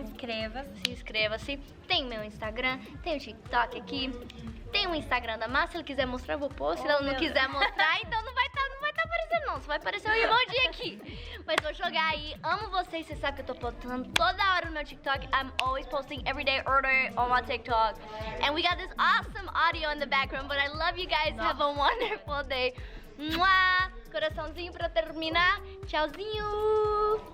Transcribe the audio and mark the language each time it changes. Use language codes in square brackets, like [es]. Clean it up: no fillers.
[pt] Inscreva-se. Se inscreva-se. Tem meu Instagram, tem o TikTok aqui. Tem o Instagram da Márcia, se ele quiser mostrar, eu vou pôr. Se ela não meu quiser mostrar, então não vai tá aparecendo não. Só vai aparecer o emoji aqui. Mas vou jogar aí. Amo vocês, vocês sabem que eu tô postando toda hora no meu TikTok. [en] I'm always posting everyday order on my TikTok. And we got this awesome audio in the background. But I love you guys. Have a wonderful day. Mua! [pt] Coraçãozinho pra terminar. Tchauzinho.